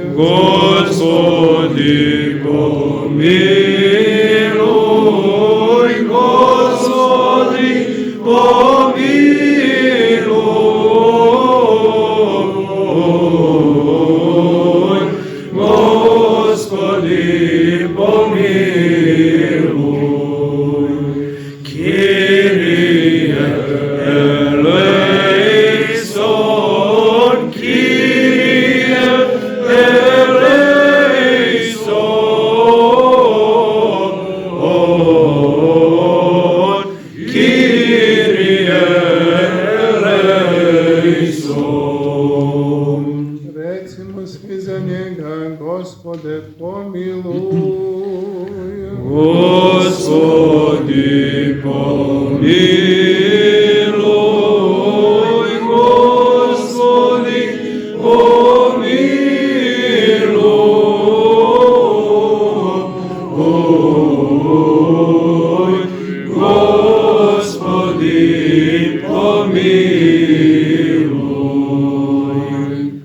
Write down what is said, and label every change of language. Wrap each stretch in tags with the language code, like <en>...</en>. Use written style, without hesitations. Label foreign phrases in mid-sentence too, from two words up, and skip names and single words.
<cu>Господи помилуй, Господи помилуй. Gospodi Господи, помилуй.</cu> <el>Κύριε ελέησον, Κύριε ελέησον, Κύριε ελέησον.</el> <sr>Recimo svi za njega, Gospode, pomilуj.</sr> <cu>Господи, помилуй, Господи, помилуй, Господи, помилуй,</cu>